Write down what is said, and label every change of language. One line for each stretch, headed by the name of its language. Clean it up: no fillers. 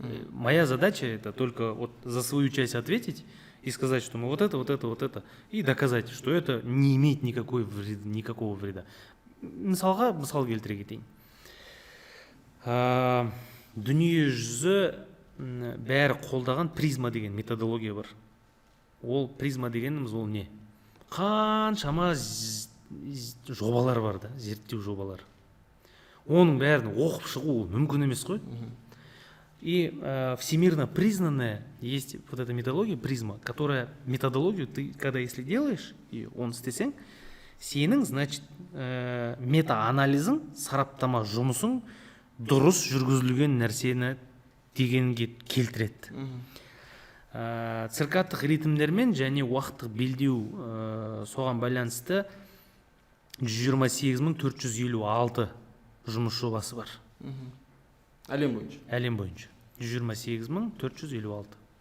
Russian: Моя задача это только вот за свою часть ответить и сказать, что мы вот это, и доказать, что это не имеет никакого вреда.
Kazakh: Мысалға мысал келтіре кетейін. Дүние жүзі бәрі қолдаған призма деген методология бар. Ол призма дегеніміз ол не? Қаншама жобалар бар да, зерттеу жобалар. Оның бәрін оқып шығу мүмкін емес қой.
Russian: И всемирно признанная есть вот эта методология призма, которая методологию ты, когда если делаешь, и
Kazakh: он істесең, сенің, значит, мета-анализің, сараптама жұмысың дұрыс жүргізілген нәрсені дегенге келтіреді. Циркадтық ритмдермен және уақыттық белдеу соған байланысты 128.456 жұмыс жобасы бар. Әлем бойынша. Әлем бойынша. 128.456.